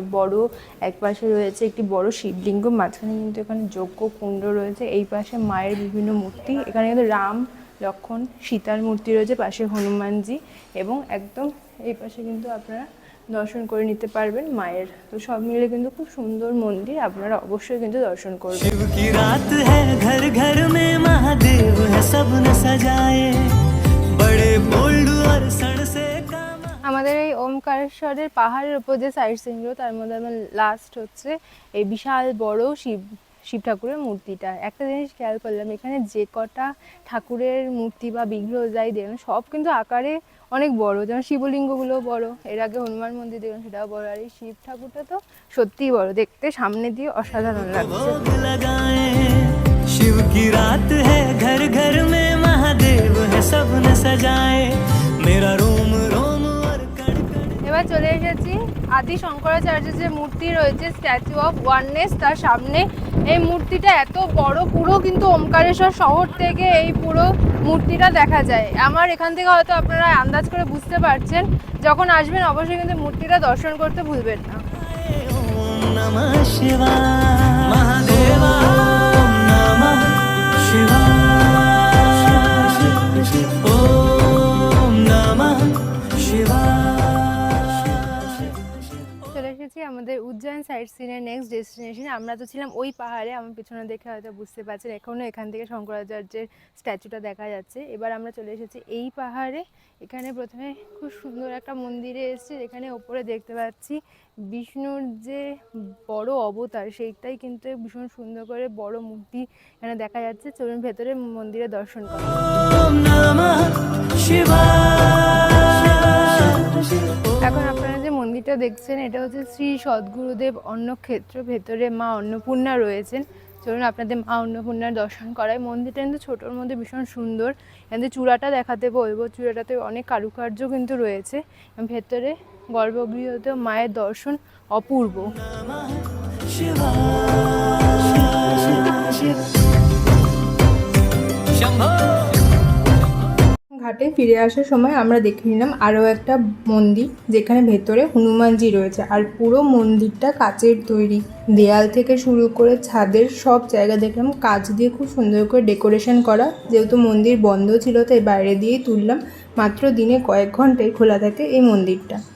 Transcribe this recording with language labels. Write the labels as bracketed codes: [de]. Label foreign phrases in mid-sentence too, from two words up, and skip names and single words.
[bn] বড় এক পাশে রয়েছে একটি বড় শিবলিঙ্গ, মাঝখানে কিন্তু এখানে যজ্ঞ কুণ্ড রয়েছে, এই পাশে মায়ের বিভিন্ন মূর্তি, এখানে কিন্তু রাম লক্ষ্মণ সীতার মূর্তি রয়েছে, পাশে হনুমানজি এবং একদম এই পাশে কিন্তু আপনারা দর্শন করে নিতে পারবেন মায়ের। তো সব মিলে কিন্তু খুব সুন্দর মন্দির, আপনারা অবশ্যই কিন্তু দর্শন করবেন। [hi] शिव की रात है घर घर में महादेव है सबने सजाए बड़े बोल्ड और सण से काम। [bn] আমাদের এই ওমকারেশ্বরের পাহাড়ের উপর যে [en] side scenes, [bn] তার মধ্যে আমার লাস্ট হচ্ছে এই বিশাল বড় শিব ঠাকুরের মূর্তিটা। একটা জিনিস খেয়াল করলাম, এখানে যে কটা ঠাকুরের মূর্তি বা বিগ্রহ যাই দেখলাম সব কিন্তু আকারে অনেক বড়, যেমন শিবলিঙ্গগুলো বড়, এর আগে হনুমান মন্দির দেখলাম সেটাও বড়, আর এই শিব ঠাকুরটা তো সত্যিই বড়, দেখতে সামনে দিয়ে অসাধারণ লাগছে। [hi] भोग लगाए शिव की रात है घर घर में महादेव है सबने सजाए मेरा रोम रोम और कण कण। [bn] এবার চলে এসেছি আদি শঙ্করাচার্যের যে মূর্তি রয়েছে স্ট্যাচু অফ ওয়াননেস, তার সামনে। এই মূর্তিটা এত বড়, পুরো কিন্তু ওমকারেশ্বর শহর থেকে এই পুরো মূর্তিটা দেখা যায়। আমার এখান থেকে হয়তো আপনারা আন্দাজ করে বুঝতে পারছেন, যখন আসবেন অবশ্যই কিন্তু মূর্তিটা দর্শন করতে ভুলবেন না। [sa] ओम नमः शिवाय महादेवा ओम नमः शिवाय ओम नमः शिवाय। [bn] চলে এসেছি আমাদের উজ্জয়ন [en] sight scene next destination. [bn] আমরা তো ছিলাম ওই পাহাড়ে, আমার পিছনে দেখে হয়তো বুঝতে পারছেন এখনও এখান থেকে শঙ্করাচার্যের স্ট্যাচুটা দেখা যাচ্ছে। এবার আমরা চলে এসেছি এই পাহাড়ে। এখানে প্রথমে খুব সুন্দর একটা মন্দিরে এসেছি, এখানে ওপরে দেখতে পাচ্ছি বিষ্ণুর যে বড় অবতার, সেইটাই কিন্তু ভীষণ সুন্দর করে বড় মূর্তি এখানে দেখা যাচ্ছে। চলুন ভেতরে মন্দিরে দর্শন করি। [sa] ओम नमः शिवाय। [bn] এখন আপনারা যে মন্দিরটা দেখছেন এটা হচ্ছে শ্রী সদ্গুরুদেব অন্নক্ষেত্র। ভেতরে মা অন্নপূর্ণা রয়েছেন। চলুন আপনাদের মা অন্নপূর্ণার দর্শন করায়। মন্দিরটা কিন্তু ছোটোর মধ্যে ভীষণ সুন্দর। এখানে চূড়াটা দেখাতে বলবো, চূড়াটাতে অনেক কারুকার্য কিন্তু রয়েছে। ভেতরে গর্ভগৃহতেও মায়ের দর্শন অপূর্ব। [sa] नमः शिवाय शंभो। [bn] ঘাটে ফিরে আসার সময় আমরা দেখে নিলাম আরও একটা মন্দির, যেখানে ভেতরে হনুমানজি রয়েছে, আর পুরো মন্দিরটা কাচের তৈরি। দেয়াল থেকে শুরু করে ছাদের সব জায়গা দেখলাম কাচ দিয়ে খুব সুন্দর করে ডেকোরেশন করা। যেহেতু মন্দির বন্ধ ছিল তাই বাইরে দিয়েই তুললাম। মাত্র দিনে কয়েক ঘন্টায় খোলা থাকে এই মন্দিরটা।